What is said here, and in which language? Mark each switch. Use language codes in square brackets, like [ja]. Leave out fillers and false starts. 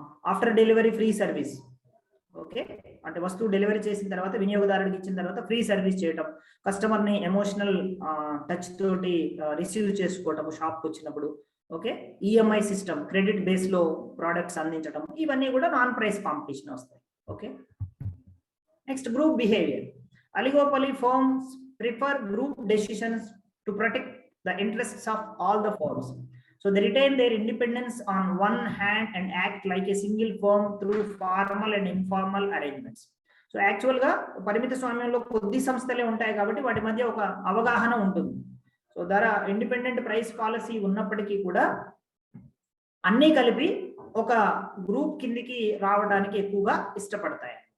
[en] After delivery free service. [te] Okay, అంటే వస్తువు delivery చేసిన తర్వాత వినియోగదారుడికి ఇచ్చిన తర్వాత ఫ్రీ సర్వీస్ చేయటం, కస్టమర్ ని ఎమోషనల్ టచ్ తోటి రిసీవ్ చేసుకోవటము షాప్కి వచ్చినప్పుడు. Okay, EMI system, credit base లో ప్రోడక్ట్స్ అందించడం, ఇవన్నీ కూడా నాన్ ప్రైస్ కాంపిటీషన్ వస్తాయి. [en] Okay, next group behaviour. Oligopoly firms prefer group decisions to protect the interests of all the firms. So they retain their independence on one hand and act like a single firm through formal and informal arrangements. [te] So actual గా పరిమిత స్వామ్యంలో కొద్ది సంస్థలే ఉంటాయి కాబట్టి వాటి మధ్య ఒక అవగాహన ఉంటుంది. సో ధర ఇండిపెండెంట్ ప్రైస్ పాలసీ ఉన్నప్పటికీ కూడా అన్నీ కలిపి ఒక గ్రూప్ కిందికి రావడానికి ఎక్కువగా ఇష్టపడతాయి.